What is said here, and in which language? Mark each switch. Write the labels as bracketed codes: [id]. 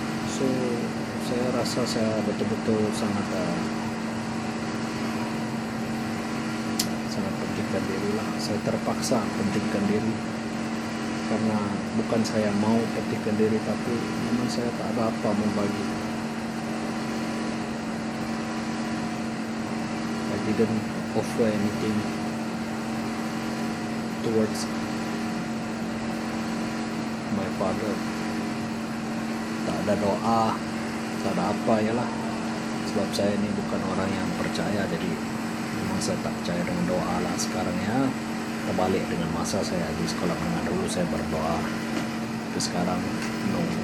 [ms] So saya rasa saya betul-betul sangat pentingkan diri lah. Saya terpaksa pentingkan diri karena bukan saya mau pentingkan diri, tapi memang saya tak ada apa mau bagi. [en] I didn't offer anything towards my father. [ms] Tak ada doa, tak ada apa ya lah. Sebab saya ini bukan orang yang percaya, jadi memang saya tak percaya dengan doa lah. Sekarang ya terbalik dengan masa saya di sekolah menengah, dulu saya berdoa, tapi sekarang no.